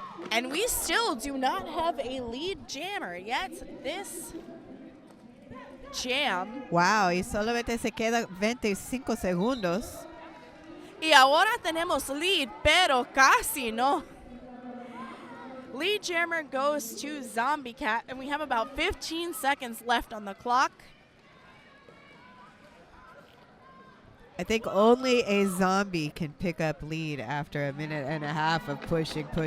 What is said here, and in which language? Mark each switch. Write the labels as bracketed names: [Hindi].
[English] And we still do not have a lead jammer yet. This jam. [Spanish] Wow, y solamente se queda 25 segundos. Y ahora tenemos lead, pero casi no. [English] Lead jammer goes to Zombie Cat, and we have about 15 seconds left on the clock. I think only a zombie can pick up lead after a minute and a half of pushing.